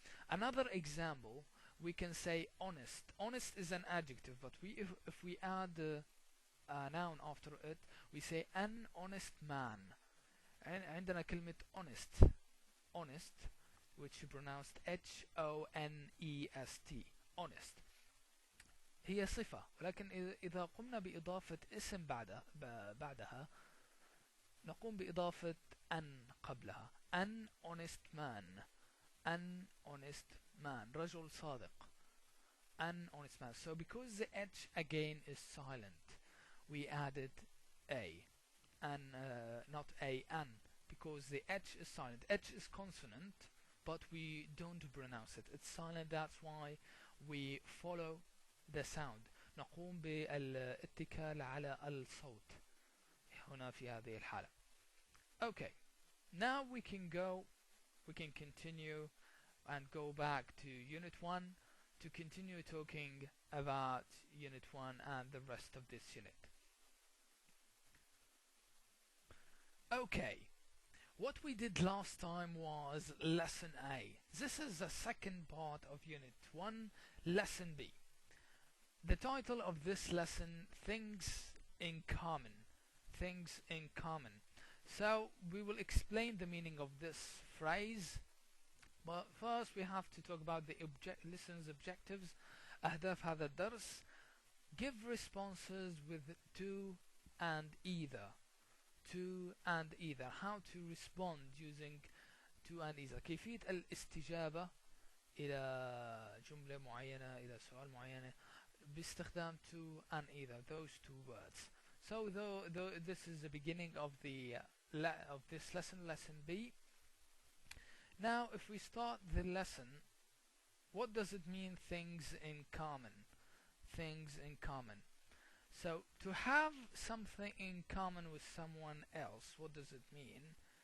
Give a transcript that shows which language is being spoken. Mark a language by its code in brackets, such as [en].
[en] Another example, we can say honest. Honest is an adjective, but if we add a noun after it, we say an honest man. [ar] عندنا كلمة [en] honest, honest, which is pronounced H-O-N-E-S-T, honest. [ar] هي صفة، ولكن إذا قمنا بإضافة اسم بعدها نقوم بإضافة أن قبلها. [en] an honest man, an honest man، [ar] رجل صادق. [en] an honest man. So because the H again is silent, we added a, and not a, an, because the H is silent. H is consonant, but we don't pronounce it. It's silent, that's why we follow the sound. [ar] نقوم بالاتكال على الصوت هنا في هذه الحالة. [en] Okay, now we can continue and go back to Unit 1 to continue talking about Unit 1 and the rest of this unit. Okay, what we did last time was Lesson A. This is the second part of Unit 1, Lesson B. The title of this lesson, Things in Common. Things in Common. So we will explain the meaning of this phrase, but first we have to talk about the lesson's objectives. [ar] أهداف هذا الدرس. [en] Give responses with to and either. To and either. How to respond using to and either. [ar] كيفية الاستجابة إلى جملة معينة، إلى سؤال معين باستخدام [en] to and either, those two words. So this is the beginning of the of this lesson, Lesson B. Now if we start the lesson, what does it mean, things in common? Things in common. So to have something in common with someone else, what does it mean?